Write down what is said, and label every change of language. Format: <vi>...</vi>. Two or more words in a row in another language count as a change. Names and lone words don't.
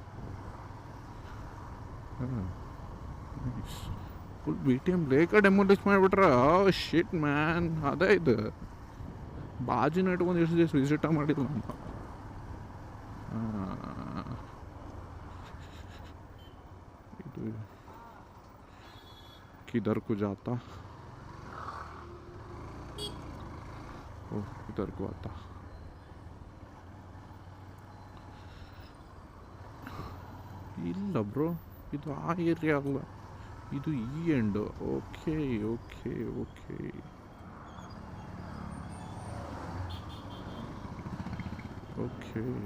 <kn>ಫುಲ್ BTM ಲೇಕ ಡೆಮೊಲಿಷ್ ಮಾಡಿಬಿಟ್ರ.</kn> <en>shit man.</en> <kn>ಅದೇ ಇದು ಬಾಜಿನ ಇಟ್ಕೊಂಡು ಎಷ್ಟು ದಿವಸ ವಿಸಿಟ ಮಾಡಿಲ್ಲ ನಮ್ಮ.</kn> <hi>ಇದು किधर को जाता. ओह इधर को आता.</hi> <kn>ಇಲ್ಲ ಬ್ರೋ, ಇದು ಆ ಏರಿಯಾ ಅಲ್ಲ. ಇದು ಈ ಎಂಡ್.</kn> <en>okay okay okay okay.</en>